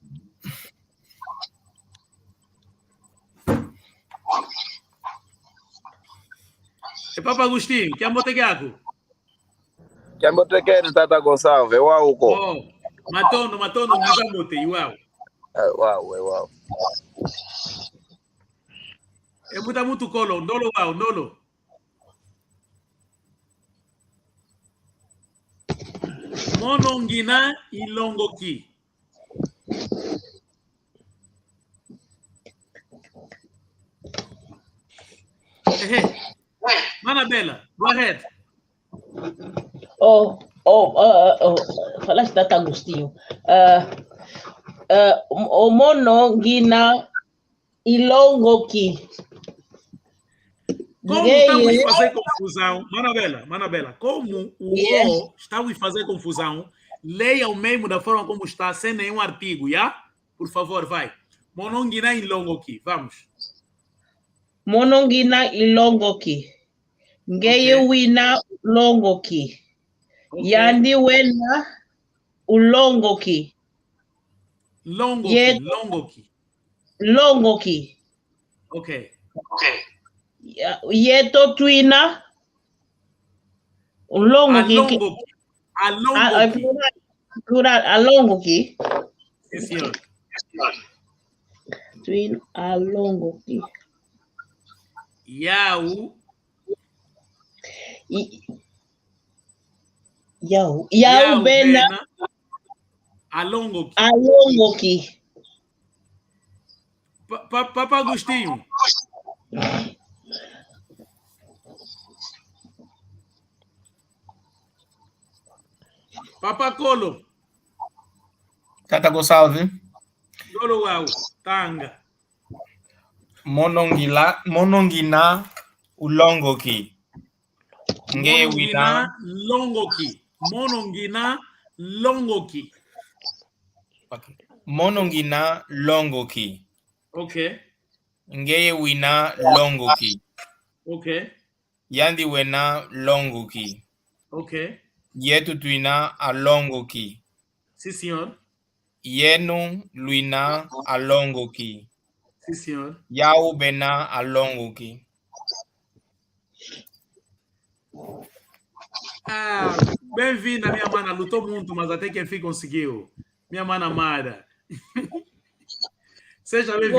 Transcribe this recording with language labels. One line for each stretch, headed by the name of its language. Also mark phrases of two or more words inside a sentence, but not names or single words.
Portuguese: É Papa Agostinho, que é Motegago. Que é Motegago, Tata Gonçalves, uau.
Kongo: Matondo, Nizamote, uau. Uau.
Portuguese: É muito colo,
Kongo: ndolo, uau, ndolo. Monongina e longoki. Manabela,
English: go ahead.
Portuguese: Falaste Tata Agostinho.
Kongo: O monongina e longoki.
Portuguese: Como estamos a fazer confusão, Manabela, como o O está a fazer confusão, leia o mesmo da forma como está, sem nenhum artigo, já? Por favor, vai.
Kongo: Monongina e longoki, vamos. Monongina e longoki. Ngeye wina longoki. Yandi wena ulongoki. Longoki. Ok. Yeto twina ulongoki. Alongoki. Plural alongoki.
Portuguese: Sim, senhor.
Kongo: Twin alongoki. Yau bena alongoki. Papa Agostinho. Papa Colo. Tata Gonçalves. Dolo uau, tanga. Monongina ulongoki. Ngeye wina longoki. Monongina longoki. Okay. Monongina longoki. Ok. Ngeye wina longoki. Ok. Yandi wena longoki. Ok. Yetu tuina a longoki.
Portuguese: Sim, senhor.
Kongo: Yenu Luina alongo ki.
Portuguese: Sim, senhor.
Kongo: Yau Bena alongo ki.
Portuguese: Ah, bem-vinda, minha mana. Lutou muito, mas até que enfim conseguiu. Minha mana Mara. Seja bem-vinda.